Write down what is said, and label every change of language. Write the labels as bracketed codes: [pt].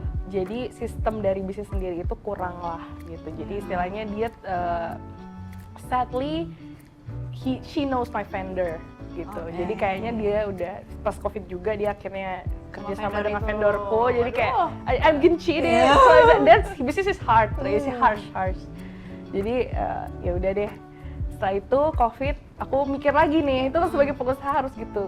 [id] Jadi sistem dari bisnis sendiri itu kurang lah gitu. Jadi istilahnya dia [en] sadly she knows my vendor [id] gitu. Jadi kayaknya dia udah pas COVID juga dia akhirnya kerja sama dengan vendorku. Jadi kayak [en] I'm getting cheated. So that's business is hard, it's harsh. [id] Jadi ya udah deh. Setelah itu COVID, aku mikir lagi nih, itu sebagai pengusaha harus gitu.